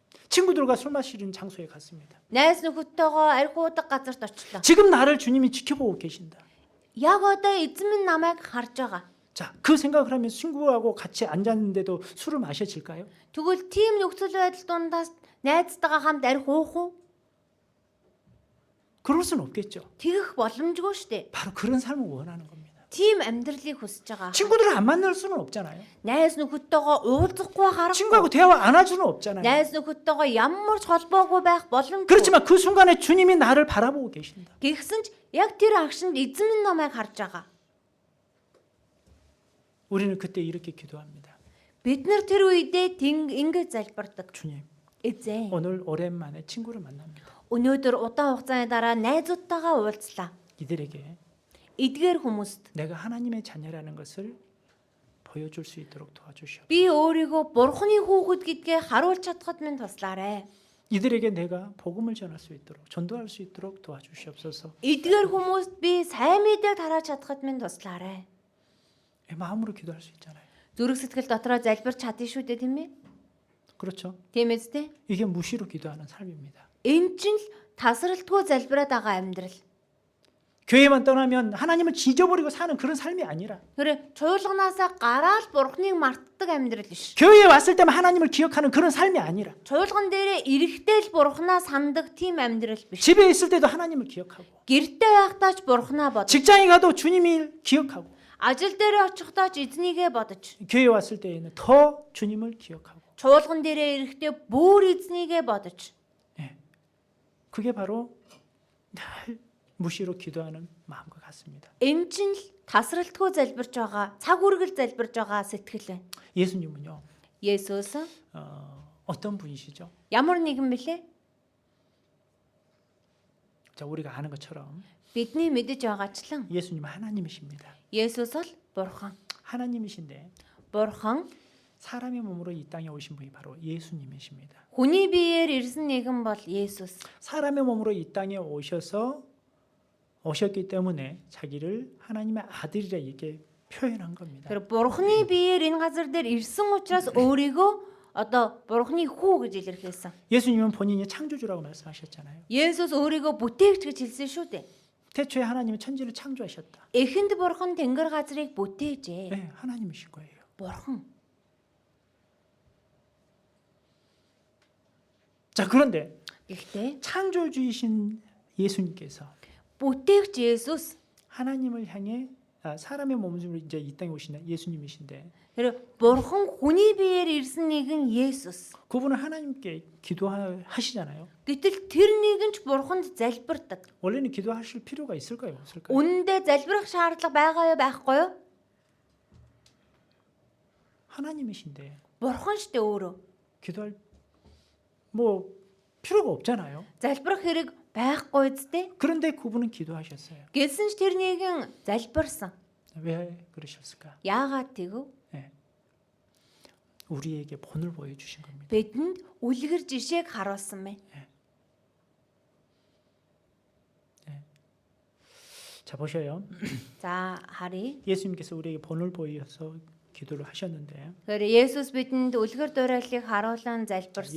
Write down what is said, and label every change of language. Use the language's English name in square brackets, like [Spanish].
[Korean] 친구들과 술 마시는 장소에 갔습니다. [Mongolian] Найз нөхөдтэйгөө арх уудаг газарт очлоо. [Korean] 지금 나를 주님이 지켜보고 계신다. [Mongolian] Яг одоо эзэн минь намайг харж байгаа. [Korean] 자, 그 생각을 하면 친구하고 같이 앉았는데도 술을 마셔질까요? [Mongolian] Тэгвэл тийм нөхцөл байдал дундаас найзтайгаа хамт арх уух уу? [Korean] 그럴 수는 없겠죠. [Mongolian] Тэгэх боломжгүй шүү дээ. [Korean] 바로 그런 삶을 원하는 겁니다. [Mongolian] Тийм амьдралыг хүсэж байгаа. [Korean] 친구들을 안 만날 수는 없잖아요. [Mongolian] Найз нөхөдтэйгөө уулзахгүй харах. [Korean] 친구하고 대화 안 할 수는 없잖아요. [Mongolian] Найз нөхөдтэйгөө ямар ч холбоогүй байх боломжгүй. [Korean] 그렇지만 그 순간에 주님이 나를 바라보고 계신다. [Mongolian] Гэхдээ ч яг тэр агшинд эзэн минь намайг харж байгаа. [Korean] 우리는 그때 이렇게 기도합니다. [Mongolian] Бид нар тэр үедээ ингэж залбирдаг. [Korean] 주님, [Mongolian] Эзэн. [Korean] 오늘 오랜만에 친구를 만납니다. [Mongolian] Өнөөдөр удаан хугацааны дараа найзуудтайгаа уулзлаа. [Korean] 이들에게 [Mongolian] Эдгээр хүмүүст [Korean] 내가 하나님의 자녀라는 것을 보여줄 수 있도록 도와주시옵소서. [Mongolian] би өөрийгөө бурхны хүүхэд гэдгээ харуулж чадхад минь туслаарай. [Korean] 이들에게 내가 복음을 전할 수 있도록 전도할 수 있도록 도와주시옵소서. [Mongolian] Эдгээр хүмүүст би сайн мэдээ тарааж чадхад минь туслаарай. [Korean] 마음으로 기도할 수 있잖아요. [Mongolian] Зүрх сэтгэл дотроо залбирч чадна шүү дээ тийм ээ? [Korean] 그렇죠? [Mongolian] Тийм ээ. [Korean] 이게 무시로 기도하는 삶입니다. [Mongolian] Энэ чинь л тасралтгүй залбираад байгаа амьдрал. [Korean] 교회만 떠나면 하나님을 잊어버리고 사는 그런 삶이 아니라 [Mongolian] Тэр чуулганаасаа гараад бурхныг мартдаг амьдрал биш. [Korean] 교회에 왔을 때만 하나님을 기억하는 그런 삶이 아니라 [Mongolian] Чуулган дээрээ ирэхдээ л бурхнаа сандаг тийм амьдрал биш. [Korean] 집에 있을 때도 하나님을 기억하고 [Mongolian] Гэртээ байхдаа ч бурхнаа бодож, [Korean] 직장에 가도 주님을 기억하고 [Mongolian] ажил дээрээ очихдоо ч эзнийгээ бодож, [Korean] 교회 왔을 때에는 더 주님을 기억하고 [Mongolian] чуулган дээрээ ирэхдээ бүр эзнийгээ бодож. [Korean] 그게 바로 늘 무시로 기도하는 마음과 같습니다. [Mongolian] Энэ чинь л тасралтгүй залбирж байгаа, цаг үргэл залбирж байгаа сэтгэл байна. [Korean] 예수님은요 [Mongolian] Есүс [Korean] 어떤 분이시죠? [Mongolian] ямар нэгэн бэлээ? [Korean] 자 우리가 아는 것처럼 [Mongolian] Бидний мэдэж байгаачлан [Korean] 예수님은 하나님이십니다. [Mongolian] Есүс бол бурхан. [Korean] 하나님이신데 [Mongolian] Бурхан [Korean] 사람의 몸으로 이 땅에 오신 분이 바로 예수님이십니다. [Mongolian] хүний биеэр ирсэн нэгэн бол Есүс. [Korean] 사람의 몸으로 이 땅에 오셨기 때문에 자기를 하나님의 아들이라 이렇게 표현한 겁니다. [Mongolian] Тэр бурханы биеэр энэ газар дээр ирсэн учраас өөрийгөө одоо бурханы хүү гэж илэрхийлсэн. [Korean] 예수님은 본인이 창조주라고 말씀하셨잖아요. [Mongolian] Есүс өөрийгөө бүтээгч гэж хэлсэн шүү дээ. [Korean] 태초에 하나님은 천지를 창조하셨다. [Mongolian] Эхэнд бурхан тэнгэр газрыг бүтээжээ. [Korean] 네, 하나님이신 거예요. [Mongolian] Бурхан. [Korean] 자 그런데 [Mongolian] Гэхдээ [Korean] 창조주이신 예수님께서 [Mongolian] бүтээгч Есүс [Korean] 하나님을 향해 사람의 몸으로 이제 이 땅에 오신 예수님이신데 [Mongolian] тэр бурхан хүний биеэр ирсэн нэгэн Есүс. [Korean] 그분은 하나님께 기도하시잖아요. [Mongolian] Гэтэл тэр нэгэн ч бурханд залбирдаг. [Korean] 원래는 기도하실 필요가 있을까요? 없을까요? [Mongolian] Үнэндээ залбирах шаардлага байгаа юу байхгүй юу? [Korean] 하나님이신데 [Mongolian] Бурхан штэ өөрөө. [Korean] 기도할 뭐 필요가 없잖아요. [Mongolian] Залбирах хэрэг байхгүй зү? [Korean] 그런데 그분은 기도하셨어요. [Mongolian] Гэсэн ч тэр нэгэн залбирсан. [Korean] 왜 그러셨을까? [Mongolian] Яагаад тэгв? [Korean] 우리에게 본을 보여주신 겁니다. [Mongolian] Бидэнд үлгэр жишээг харуулсан байна. [Korean] 자 보셔요. [Mongolian] За харъя. [Korean] 예수님께서 우리에게 본을 보여서 기도를 하셨는데 [Mongolian] Тэгэхээр Есүс бидэнд үлгэр дуурайлыг харуулan залбирсан.